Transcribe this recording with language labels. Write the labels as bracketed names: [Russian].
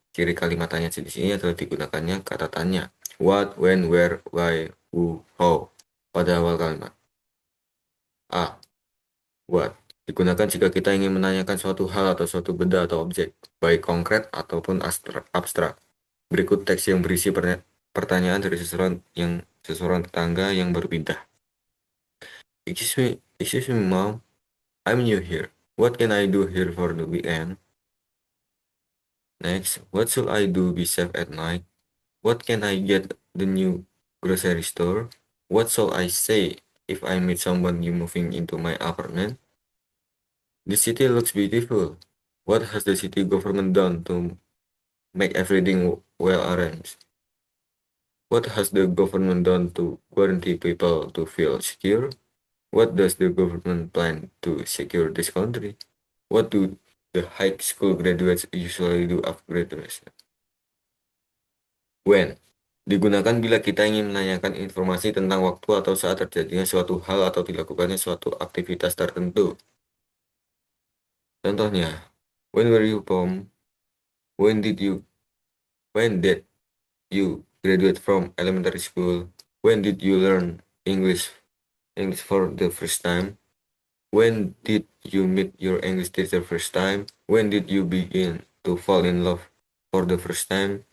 [Indonesian] Ciri kalimat tanya jenis ini adalah digunakannya kata tanya what, when, where, why, who, how pada awal kalimat. A. What digunakan jika kita ingin menanyakan suatu hal atau suatu benda atau objek, baik konkret ataupun abstrak. Berikut teks yang berisi pertanyaan dari seseorang tetangga yang baru pindah. [English] Excuse me, mom. I'm new here. What can I do here for the weekend? Next, what should I do be safe at night? What can I get the new grocery store? What shall I say if I meet someone new moving into my apartment? The city looks beautiful. What has the city government done to make everything well arranged. What has the government done to guarantee people to feel secure? What does the government plan to secure this country? What do the high school graduates usually do after graduation? When? [Indonesian] Digunakan bila kita ingin menanyakan informasi tentang waktu atau saat terjadinya suatu hal atau dilakukannya suatu aktivitas tertentu. Contohnya, [English] when were you born? When did you when did you graduate from elementary school? When did you learn English for the first time? When did you meet your English teacher first time? When did you begin to fall in love for the first time?